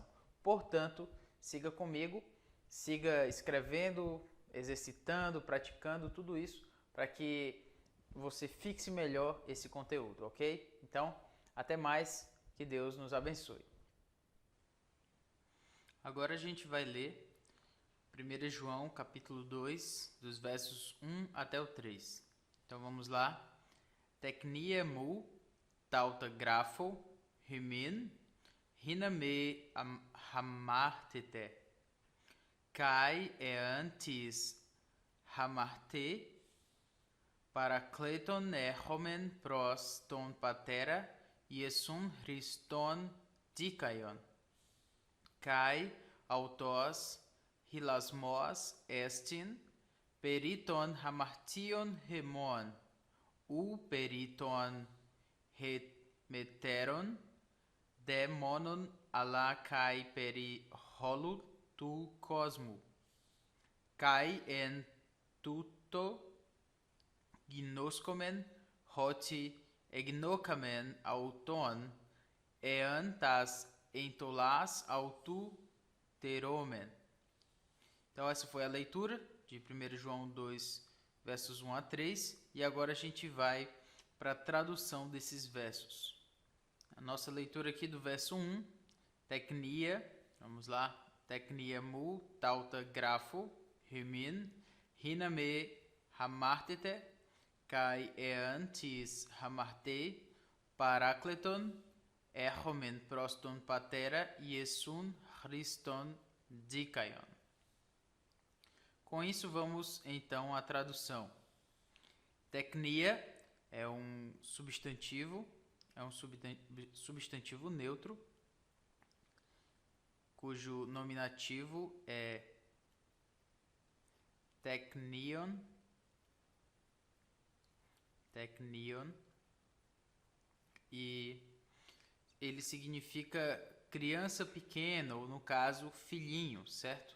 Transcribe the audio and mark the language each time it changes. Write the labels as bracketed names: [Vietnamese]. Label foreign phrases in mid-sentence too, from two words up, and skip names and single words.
[Portuguese] Portanto, siga comigo, siga escrevendo, exercitando, praticando tudo isso para que você fixe melhor esse conteúdo, ok? Então, até mais, que Deus nos abençoe. Agora a gente vai ler 1 João capítulo 2, dos versos 1 até o 3. Então vamos lá. [Greek] Τεκνία μου, ταῦτα γράφω, ὑμῖν, ἵνα μὴ ἁμάρτητε. Καὶ ἐάν τις ἁμάρτῃ, παράκλητον ἔχομεν πρὸς τὸν πατέρα, Ἰησοῦν Χριστὸν δίκαιον. Καὶ αὐτὸς ἱλασμός ἐστιν, περὶ τῶν ἁμαρτιῶν ἡμῶν, περὶ τῶν ἡμετέρων, δὲ μόνον ἀλλὰ καὶ περὶ ὅλου τοῦ κόσμου. Καὶ ἐν τούτῳ γινώσκομεν ὅτι ἐγνώκαμεν αὐτόν, ἐὰν τὰς ἐντολὰς αὐτοῦ τηρῶμεν. [Portuguese] Então essa foi a leitura de 1 João 2, versos 1 a 3, e agora a gente vai para a tradução desses versos. A nossa leitura aqui do verso 1, teknia, vamos lá, [Greek] τεκνία μου, ταῦτα γράφω, ὑμῖν, ἵνα μὴ ἁμάρτητε, καὶ ἐάν τις ἁμάρτῃ, παράκλητον, ἔχομεν πρὸς τὸν πατέρα, Ἰησοῦν Χριστὸν δίκαιον. [Portuguese] Com isso, vamos então à tradução. Teknia é um substantivo neutro, cujo nominativo é teknion, e ele significa criança pequena, ou no caso, filhinho, certo?